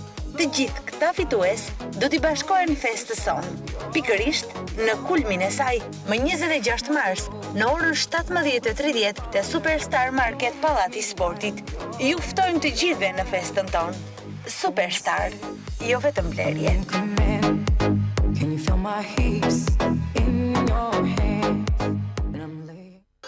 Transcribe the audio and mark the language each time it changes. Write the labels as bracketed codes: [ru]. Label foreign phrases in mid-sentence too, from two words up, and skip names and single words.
[sq] Të gjithë këta fitues do t'i bashkohen festës sonë, pikërisht në kulmin e saj më 26 mars në orën 17:30 te Superstar Market Pallati Sportit. Ju ftojmë të gjithëve në festën tonë. Superstar, jo vetëm blerje. [en] Can you feel my hips in your hands? And I'm laying.